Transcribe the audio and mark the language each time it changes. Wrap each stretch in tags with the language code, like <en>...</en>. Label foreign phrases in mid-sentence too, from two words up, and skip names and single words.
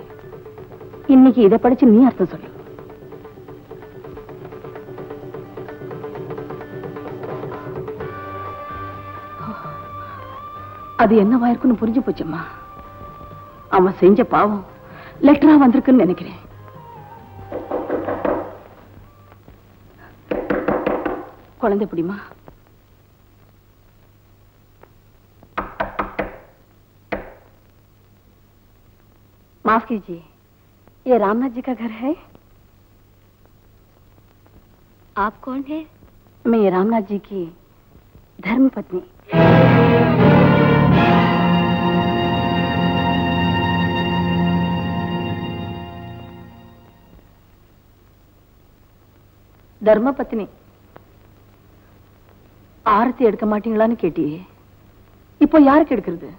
<ta>இன்னைக்கு இதை படிச்சு நீ அர்த்தம் சொல்லு. அது என்னவா இருக்குன்னு புரிஞ்சு போச்சம்மா. அவன் செஞ்ச பாவம் லெட்டரா வந்திருக்குன்னு நினைக்கிறேன். குழந்தை பிடிமா.</ta> <hi>माफ कीजिए, ये रामनाथ जी का घर है? आप कौन है? मैं रामनाथ जी की धर्म पत्नी।</hi> <ta>தர்ம பத்னி. ஆரத்தி எடுக்க மாட்டீங்களான்னு கேட்டியே, இப்போ யாருக்கு எடுக்கிறது?</ta>